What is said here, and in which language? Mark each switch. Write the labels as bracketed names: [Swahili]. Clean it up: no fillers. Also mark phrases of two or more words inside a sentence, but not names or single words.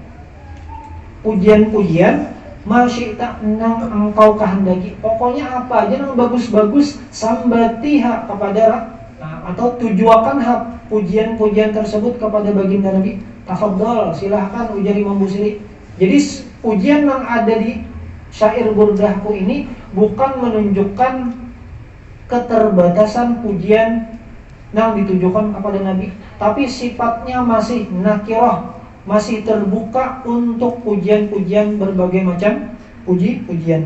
[Banjar] Masyita nang engkau kehendaki, pokoknya apa aja nang bagus-bagus, sambatiha kepada atau tujuakan pujian-pujian tersebut kepada baginda Nabi. [Indonesian] Tafadhol, silahkan ujar Imam Busiri. Jadi pujian yang ada di syair burdahku ini bukan menunjukkan keterbatasan pujian yang ditujukan kepada Nabi, tapi sifatnya masih nakirah, masih terbuka untuk pujian-pujian berbagai macam puji-pujian.